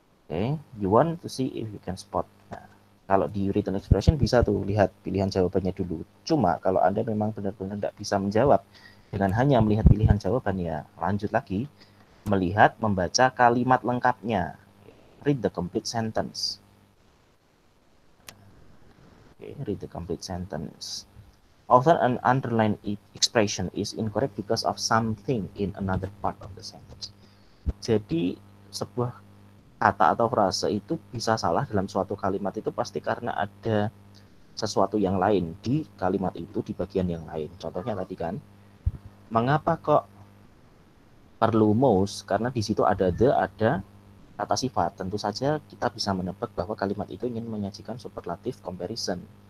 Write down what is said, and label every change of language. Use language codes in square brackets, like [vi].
[en] Oke, you want to see if you can spot. [id] Nah, kalau di written expression bisa tuh lihat pilihan jawabannya dulu. Cuma kalau Anda memang benar-benar tidak bisa menjawab dengan hanya melihat pilihan jawaban, ya lanjut lagi melihat, membaca kalimat lengkapnya. [en] Read the complete sentence. Okay, read the complete sentence. Often an underlined expression is incorrect because of something in another part of the sentence. [id] Jadi sebuah kata atau frase itu bisa salah dalam suatu kalimat itu pasti karena ada sesuatu yang lain di kalimat itu, di bagian yang lain. Contohnya tadi kan, mengapa kok perlu most? Karena di situ ada the, ada kata sifat. Tentu saja kita bisa menebak bahwa kalimat itu ingin menyajikan superlatif comparison.